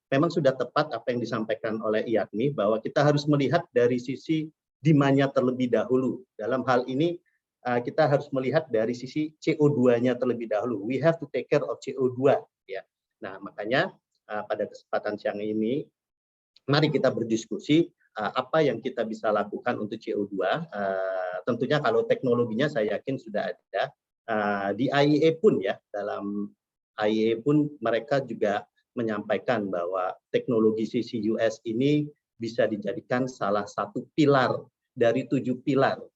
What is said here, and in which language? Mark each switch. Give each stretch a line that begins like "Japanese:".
Indonesian: Memang sudah tepat apa yang disampaikan oleh Iagni bahwa kita harus melihat dari sisi demand-nya terlebih dahulu. Dalam hal ini kita harus melihat dari sisi CO2-nya terlebih dahulu.
English: We have to take care of CO2 ya.
Indonesian: Nah, makanya pada kesempatan siang ini mari kita berdiskusi apa yang kita bisa lakukan untuk CO2. Tentunya kalau teknologinya saya yakin sudah ada. Di IEA pun ya, dalam IEA pun mereka juga menyampaikan bahwa teknologi CCUS ini bisa dijadikan salah satu pilar dari 7 pilar.